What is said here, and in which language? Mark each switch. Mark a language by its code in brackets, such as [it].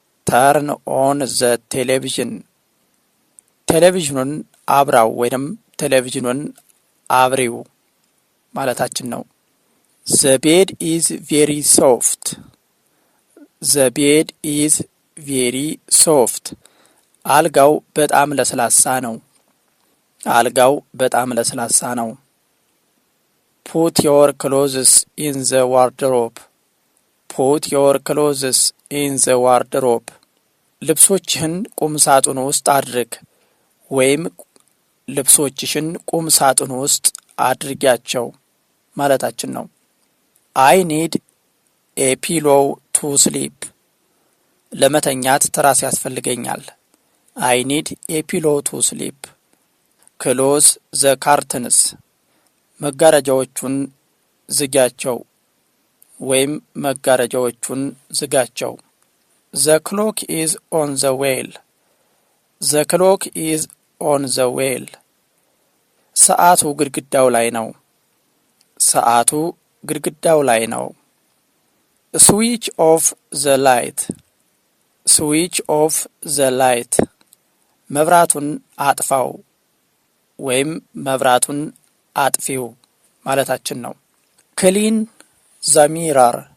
[en] Turn on the television. [am] ቴሌቪዥኑን አብራው ወይም ቴሌቪዥኑን አብሪው ማለታችን ነው። [en] The bed is very soft. The bed is very soft. [am] አልጋው በጣም ለስላሳ ነው። [en] አልጋው በጣም ለስላሳ ነው። Put your clothes in the wardrobe. Put your clothes in the wardrobe. [am] ልብሶችህን ቁም ሳጥኑ ውስጥ አድርግ ወይም ልብሶችሽን ቁም ሳጥኑ ውስጥ አድርጊያቸው ማለታችን ነው። [en] I need a pillow to sleep. [am] ለመተኛት ትራስ ያስፈልገኛል። [en] I need a pillow to sleep. Close the curtains. [am] መጋረጃዎቹን ዝጋቸው ወይም መጋረጃዎቹን ዝጋቸው። [en] The clock is on the wall. The clock is on the wall. [am] ሰዓቱ ግድግዳው ላይ ነው። ሰዓቱ ግድግዳው ላይ ነው። [en] Switch off the light. Switch off the light. [am] መብራቱን አጥፋው ወይም መብራቱን አጥፊው ማለታችን ነው። [en] Clean the mirror.